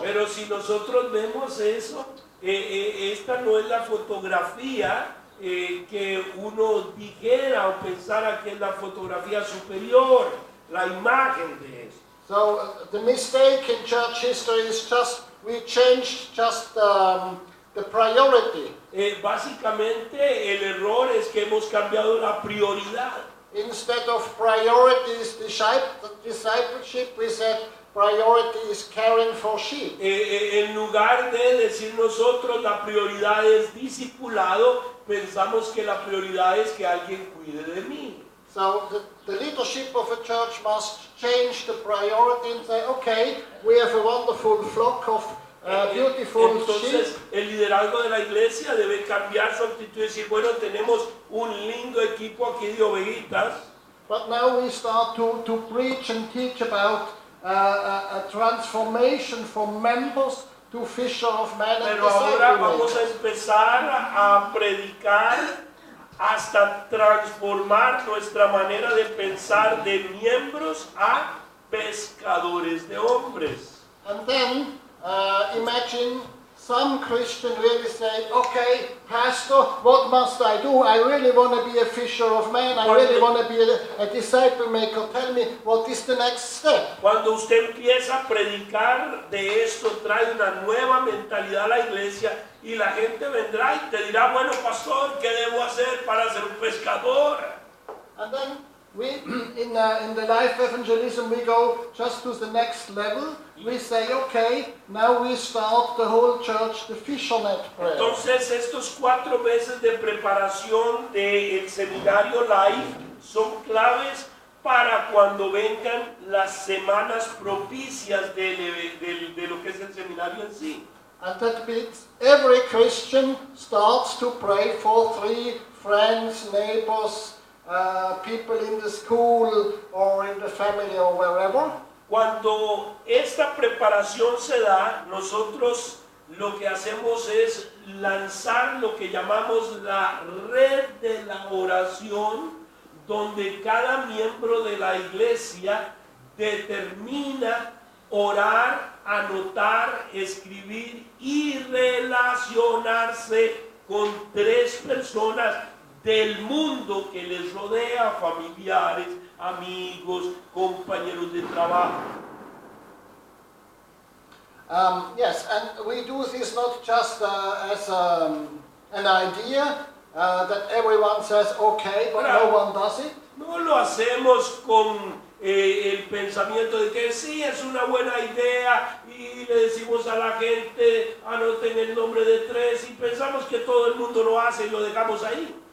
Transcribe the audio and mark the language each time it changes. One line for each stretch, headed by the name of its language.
Spanish: Pero si nosotros vemos eso, esta no es la fotografía que uno dijera o pensara que es la fotografía superior, la imagen de eso.
English: So the mistake in church history is just we changed just the priority.
Spanish: Básicamente el error es que hemos cambiado la prioridad.
English: Instead of priorities discipleship, we said priority is caring for sheep.
Spanish: En lugar de decir nosotros la prioridad es discipulado, pensamos que la prioridad es que alguien cuide de mí.
English: So the leadership of a church must change the priority and say, okay, we have a wonderful flock of beautiful
Spanish: Entonces
English: sheep.
Spanish: el liderazgo de la iglesia debe cambiar su actitud y decir, bueno, tenemos un lindo equipo aquí de ovejitas,
English: But now we start to preach and teach about a transformation from members to fisher of men and
Spanish: pero ahora
English: disciple
Spanish: vamos a
English: makers.
Spanish: empezar a predicar hasta transformar nuestra manera de pensar de miembros a pescadores de hombres.
English: And then imagine some Christian really say, okay, Pastor, what must I do? I really want to be a fisher of men. I really want to be a disciple maker. Tell me, what is the next step?
Spanish: Cuando usted empieza a predicar de esto, trae una nueva mentalidad a la iglesia y la gente vendrá y te dirá, bueno, pastor, ¿qué debo hacer para ser un pescador?
English: And then We, in the life evangelism, we go just to the next level. We say, okay, now we start the whole church, the fishernet prayer.
Spanish: Entonces estos 4 meses de preparación del seminario Life son claves para cuando vengan las semanas propicias de lo que es el seminario en sí.
English: And that means every Christian starts to pray for 3 friends, neighbors, people in the school or in the family or wherever.
Spanish: Cuando esta preparación se da, nosotros lo que hacemos es lanzar lo que llamamos la red de la oración, donde cada miembro de la iglesia determina orar, anotar, escribir y relacionarse con 3 personas del mundo que les rodea, familiares, amigos, compañeros de trabajo.
English: Yes, and we do this not just as an idea that everyone says okay, but no one does it.
Spanish: No lo hacemos con el pensamiento de que sí, es una buena idea y le decimos a la gente, anoten el nombre de 3 y pensamos que todo el mundo lo hace y lo dejamos ahí.